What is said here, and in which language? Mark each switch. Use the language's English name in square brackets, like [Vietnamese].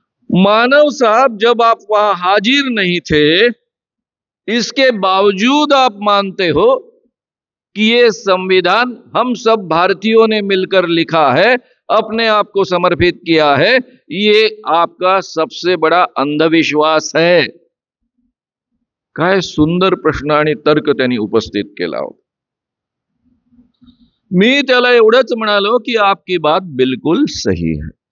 [Hindi] मानव साहब, जब आप वहां हाजिर नहीं थे, इसके बावजूद आप मानते हो कि ये संविधान हम सब भारतीयों ने मिलकर लिखा है, अपने आप को समर्पित किया है, ये आपका सबसे बड़ा अंधविश्वास है। [Marathi] काय सुंदर प्रश्न आणि तर्क त्यांनी उपस्थित केला हो। मी त्याला एवढंच म्हणालो की [Hindi] आपकी बात बिल्कुल सही है।